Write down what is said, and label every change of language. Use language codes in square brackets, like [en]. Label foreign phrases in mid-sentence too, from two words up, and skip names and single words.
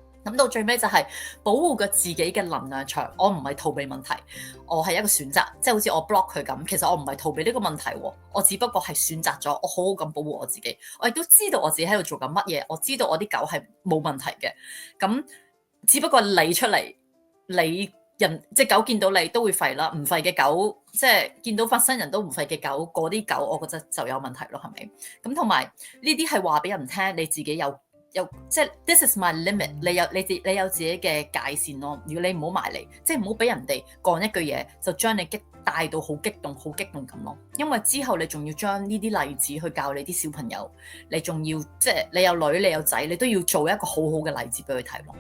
[yue] 咁到最尾就係保護個自己嘅能量場，我唔係逃避問題，我係一個選擇，即係好似我 block 佢咁，其實我唔係逃避呢個問題喎，我只不過係選擇咗，我好好咁保護我自己，我亦都知道我自己喺度做緊乜嘢，我知道我啲狗係冇問題嘅，咁只不過你出嚟，你即係狗見到你都會吠啦，唔吠嘅狗，即係見到陌生人都唔吠嘅狗，嗰啲狗我覺得就有問題咯，係咪？咁同埋呢啲係話俾人聽，你自己有即係 [en] this is my limit， [yue] 你有自己嘅界線咯。如果你唔好埋嚟，即係唔好俾人哋講一句嘢，就將你帶到好激動咁咯。因為之後你仲要將呢啲例子去教你啲小朋友，你仲要即係你有女你有仔，你都要做一個好好嘅例子俾佢睇咯。